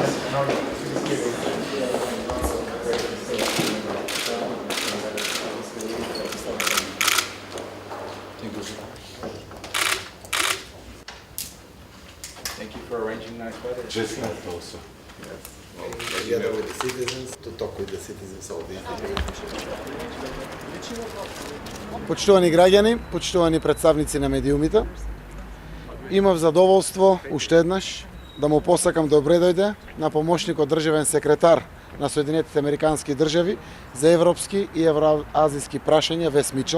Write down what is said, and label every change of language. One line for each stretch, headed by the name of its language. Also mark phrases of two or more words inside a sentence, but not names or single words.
English: Thank you for arranging nice weather. Just left also. Together with the citizens, to talk with the citizens of the
Macedonian: Почитувани граѓани, почитувани представници на медиумите, имав задоволство уште еднаш да му посакам добре дојде на помошникот државен секретар на Соединетите Американски држави за европски и евроазиски прашања Вес Мичел.